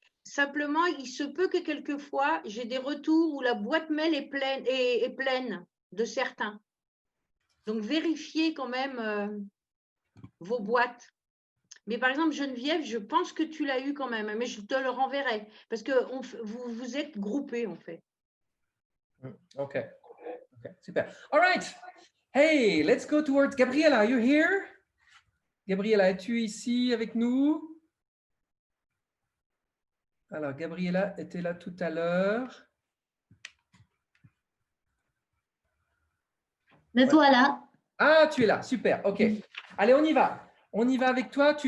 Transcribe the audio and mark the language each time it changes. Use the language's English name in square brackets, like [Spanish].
[French] Simplement, il se peut que quelquefois, j'ai des retours où la boîte mail est pleine de certains. Donc, vérifiez quand même vos boîtes. Mais par exemple, Geneviève, je pense que tu l'as eu quand même, mais je te le renverrai parce que vous êtes groupés en fait. [English] Ok, super. All right. Hey, let's go towards Gabriela. Are you here? [French] Gabriela, es-tu ici avec nous? Alors, Gabriela était là tout à l'heure. Me voilà. Ah, tu es là, super, ok. Allez, on y va. On y va avec toi.